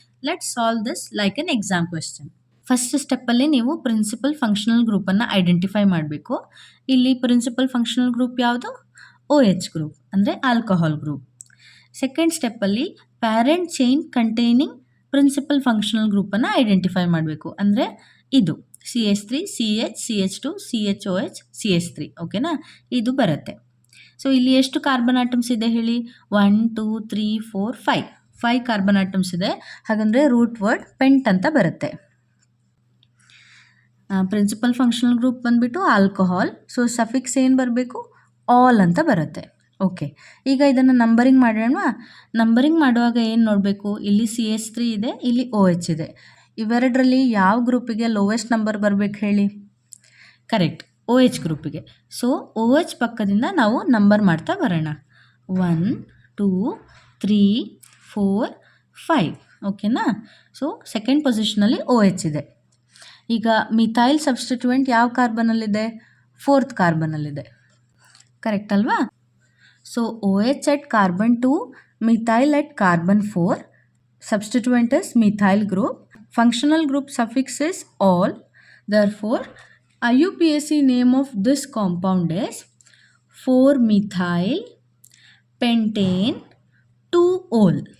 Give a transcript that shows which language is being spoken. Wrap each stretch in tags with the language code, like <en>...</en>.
<en>Let's solve this like an exam question.</en> <kn>First ಸ್ಟೆಪ್ಪಲ್ಲಿ ನೀವು principal functional ಗ್ರೂಪನ್ನು identify ಮಾಡಬೇಕು. ಇಲ್ಲಿ principal functional group ಯಾವುದು? OH group ಅಂದರೆ alcohol group. Second ಸ್ಟೆಪ್ಪಲ್ಲಿ</kn> <en>parent chain containing principal functional ಗ್ರೂಪನ್ನು</en> <kn>identify ಮಾಡಬೇಕು. ಅಂದರೆ ಇದು CH3 CH CH2 CHOH CH3. ಓಕೆನಾ? ಇದು ಬರುತ್ತೆ. ಸೊ ಇಲ್ಲಿ ಎಷ್ಟು ಕಾರ್ಬನ್ ಆಟಮ್ಸ್ ಇದೆ ಹೇಳಿ? 1 2 3 4 5 ಕಾರ್ಬನ್ ಆಟಮ್ಸ್ ಇದೆ. ಹಾಗಂದರೆ ರೂಟ್ ವರ್ಡ್ ಪೆಂಟ್ ಅಂತ ಬರುತ್ತೆ. ಪ್ರಿನ್ಸಿಪಲ್ ಫಂಕ್ಷನಲ್ ಗ್ರೂಪ್ ಬಂದುಬಿಟ್ಟು ಆಲ್ಕೋಹಾಲ್, ಸೊ ಸಫಿಕ್ಸ್ ಏನು ಬರಬೇಕು? ಆಲ್ ಅಂತ ಬರುತ್ತೆ. ಓಕೆ, ಈಗ ಇದನ್ನು ನಂಬರಿಂಗ್ ಮಾಡೋಣ. ನಂಬರಿಂಗ್ ಮಾಡುವಾಗ ಏನು ನೋಡಬೇಕು? ಇಲ್ಲಿ CH3 ಇದೆ, ಇಲ್ಲಿ OH ಇದೆ. ಇವೆರಡರಲ್ಲಿ ಯಾವ ಗ್ರೂಪಿಗೆ ಲೋವೆಸ್ಟ್ ನಂಬರ್ ಬರಬೇಕು ಹೇಳಿ? Correct, OH ಗ್ರೂಪಿಗೆ. ಸೊ OH ಪಕ್ಕದಿಂದ ನಾವು ನಂಬರ್ ಮಾಡ್ತಾ ಬರೋಣ. 1 2 3 4 5. ಓಕೆನಾ? ಸೊ ಸೆಕೆಂಡ್ ಪೊಸಿಷನಲ್ಲಿ OH ಇದೆ. ಈಗ ಮಿಥೈಲ್ ಸಬ್ಸ್ಟಿಟ್ಯೂಯೆಂಟ್ ಯಾವ ಕಾರ್ಬನಲ್ಲಿದೆ? 4th ಕಾರ್ಬನಲ್ಲಿದೆ. ಕರೆಕ್ಟ್ ಅಲ್ವಾ?</kn> <en>So OH at carbon 2, methyl at carbon 4. Substituent is methyl group. Functional group suffix is all. Therefore, IUPAC name of this compound is 4-methyl pentane 2-ol.</en>